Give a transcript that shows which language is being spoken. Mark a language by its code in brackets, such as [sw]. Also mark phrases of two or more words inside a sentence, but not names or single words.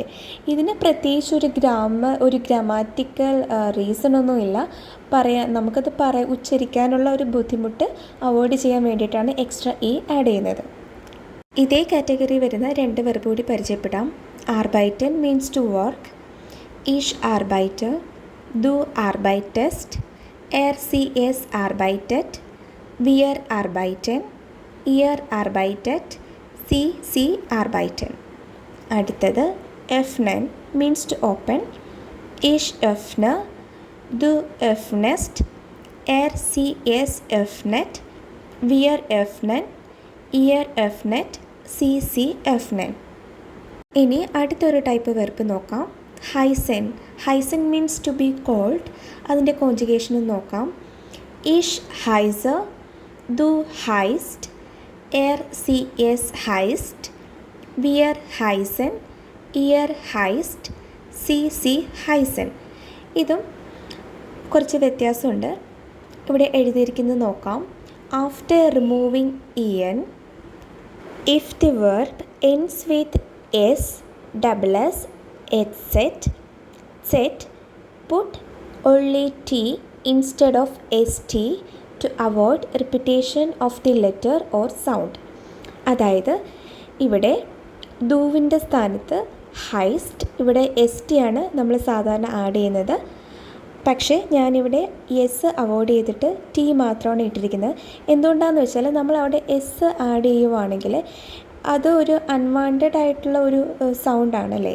[ml] ഇതിന് പ്രത്യേകിച്ച് ഒരു ഗ്രാമാറ്റിക്കൽ റീസണൊന്നുമില്ല. നമുക്കത് ഉച്ചരിക്കാനുള്ള ഒരു ബുദ്ധിമുട്ട് അവോയ്ഡ് ചെയ്യാൻ വേണ്ടിയിട്ടാണ് [en] extra e add [ml] ചെയ്യുന്നത്. ഇതേ കാറ്റഗറി വരുന്ന 2 വെർബ് കൂടി പരിചയപ്പെടാം. [en] arbeiten means to work. [de] Ich arbeite, du arbeitest, sie es arbeitet, wir arbeiten, ihr arbeitet, sie arbeiten. [en] അടുത്തത് öffnen means to open. [de] Ich öffne, du öffnest, sie es öffnet, wir öffnen, ihr öffnet, sie öffnen. [ml] ഇനി അടുത്തൊരു [en] type verb [ml] നോക്കാം. [en] heißen means to be cold. [ml] അതിൻ്റെ കോൺജുഗേഷനും നോക്കാം. [de] Ich heiße, du heißt, sie es heißt, wir heißen, ihr heißt, sie heißen. [ml] ഇതും കുറച്ച് വ്യത്യാസമുണ്ട്. ഇവിടെ എഴുതിയിരിക്കുന്നത് നോക്കാം. [en] after removing en, if the verb ends with s, double s, set, put only t instead of st to avoid repetition of the letter or sound. [ml] അതായത് ഇവിടെ ദൂവിൻ്റെ സ്ഥാനത്ത് ഹൈസ്റ്റ്, ഇവിടെ എസ് ടി ആണ് നമ്മൾ സാധാരണ ആഡ് ചെയ്യുന്നത്. പക്ഷേ ഞാനിവിടെ എസ് അവോയ്ഡ് ചെയ്തിട്ട് ടി മാത്രമാണ് ഇട്ടിരിക്കുന്നത്. എന്തുകൊണ്ടാണെന്ന് വെച്ചാൽ നമ്മൾ അവിടെ എസ് ആഡ് ചെയ്യുവാണെങ്കിൽ അത് ഒരു അൺവാണ്ടഡ് ആയിട്ടുള്ള ഒരു സൗണ്ടാണല്ലേ.